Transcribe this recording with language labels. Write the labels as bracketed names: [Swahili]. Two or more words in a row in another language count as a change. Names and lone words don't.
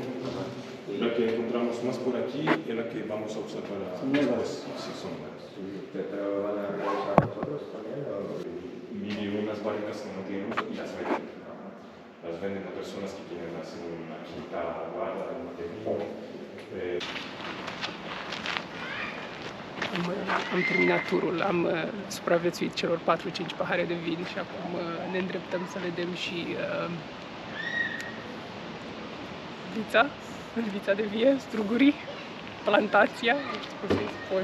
[Spanish] La que encontramos más por aquí y la que vamos a usar para después. Sí, son nuevas. ¿Pero van a regresar nosotros también? Vinieron unas barricas que no tienen uso y las venden. Las venden a personas que quieren hacer una quinta guarda de vino. [Romanian] Am terminat turul, am supraviețuit celor 4-5 pahare de vin și acum ne îndreptăm să vedem și vița de vie, strugurii, plantația, nu știu cum să-i spun.